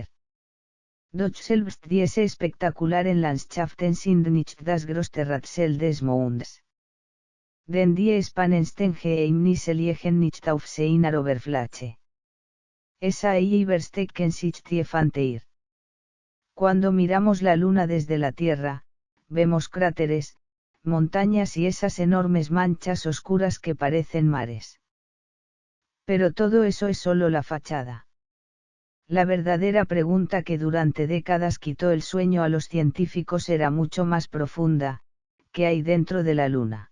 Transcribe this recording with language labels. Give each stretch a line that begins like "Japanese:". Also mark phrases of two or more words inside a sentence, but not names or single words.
German: Doch selbst diese spektakulären Landschaften sind nicht das größte Rätsel des Monds. Denn die spannendsten Geheimnisse liegen nicht auf seiner Oberfläche. SAI überstecken sich tiefante.
Spanish: Cuando miramos la luna desde la Tierra, vemos cráteres, montañas y esas enormes manchas oscuras que parecen mares. Pero todo eso es solo la fachada. La verdadera pregunta que durante décadas quitó el sueño a los científicos era mucho más profunda: ¿qué hay dentro de la Luna?